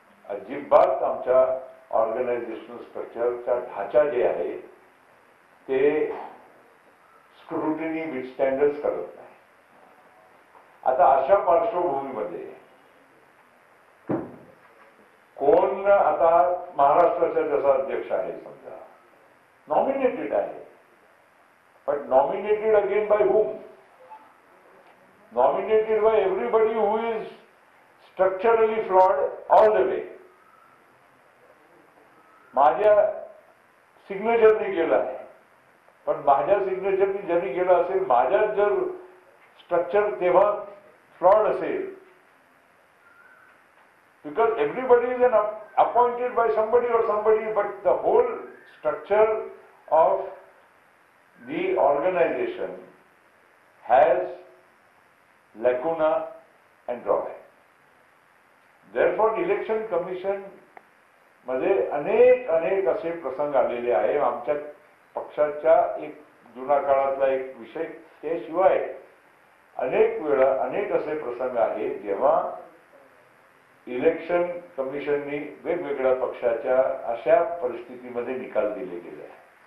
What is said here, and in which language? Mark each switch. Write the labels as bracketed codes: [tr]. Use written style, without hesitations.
[mr] अजिबात आमच्या ऑर्गनायझेशनल स्ट्रक्चरचा ढाचा जे आहे ते स्क्रुटिनी विथस्टँडच करत नाही. आता अशा पार्श्वभूमीमध्ये कोण आता महाराष्ट्राचा जसा अध्यक्ष आहे समजा नॉमिनेटेड आहे, पण [en] Nominated again by whom? Nominated by everybody who is structurally flawed all the way. [mr] माझ्या सिग्नेचरने गेला आहे, पण माझ्या सिग्नेचरने जरी गेला असेल, माझ्या जर स्ट्रक्चर तेव्हा फ्लॉड असेल, [en] because everybody is appointed by somebody or somebody, but the whole structure of the organization has lacuna and drawback. [mr] Therefore, election commission मध्ये अनेक असे प्रसंग आलेले आहे. आमच्या पक्षाच्या एक जुना काळातला एक विषय, त्याशिवाय अनेक वेळा अनेक असे प्रसंग आहेत जेव्हा इलेक्शन कमिशननी वेगवेगळ्या पक्षाच्या अशा परिस्थितीमध्ये निकाल दिले गेले आहे.